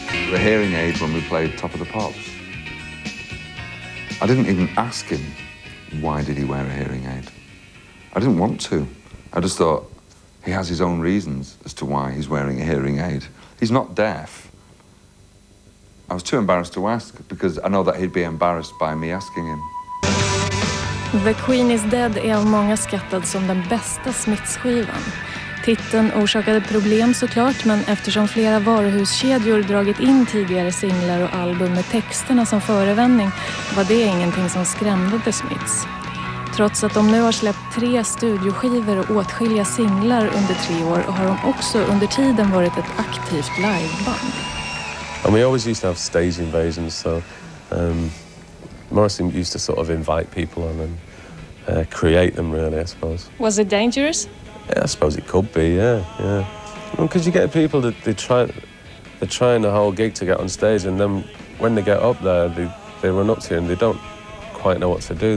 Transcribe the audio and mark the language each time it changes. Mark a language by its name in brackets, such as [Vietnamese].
[English] The hearing aid when we played Top of the Pops. I didn't even ask him why did he wear a hearing aid. I didn't want to. I just thought he has his own reasons as to why he's wearing a hearing aid. He's not deaf. I was too embarrassed to ask because I know that he'd be embarrassed by me asking him. [Swedish] The Queen is Dead är av många skattad som den bästa Smiths-skivan. Titeln orsakade problem såklart, men eftersom flera varuhuskedjor dragit in tidigare singlar och album med texterna som förevändning var det ingenting som skrämde The Smiths. Trots att de nu har släppt 3 studioskivor och åtskilliga singlar under 3 år har de också under tiden varit ett aktivt liveband. [English] And we always used to have stage invasions, so Morrissey used to sort of invite people on and create them, really, I suppose. Was it dangerous? Yeah, I suppose it could be, yeah. Because you get people that they're trying the whole gig to get on stage, and then when they get up there, they run up to you and they don't quite know what to do.